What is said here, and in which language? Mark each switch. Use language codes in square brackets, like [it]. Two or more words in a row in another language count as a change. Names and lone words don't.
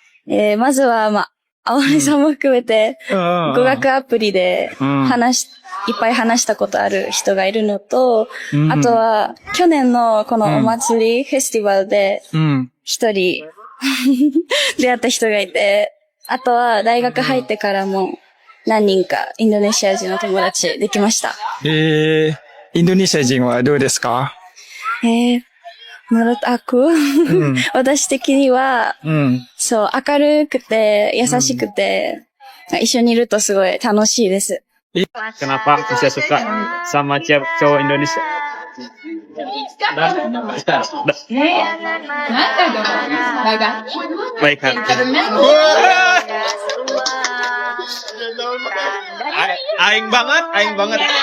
[ja] まずは、青森さんも含めて、語学アプリでいっぱい話したことある人がいるのと、あとは、去年のこのお祭り、フェスティバルで、一人、出会った人がいて、あとは大学入ってからも、何人かインドネシア人の友達できました。インドネシア人はどうですか？ [id] menurut aku, [ja] 私的には、そう、明るくて、優しくて、一緒にいるとすごい楽しいです。 [id] Kenapa bisa suka sama cowok Indonesia? Baik hati. Aing banget.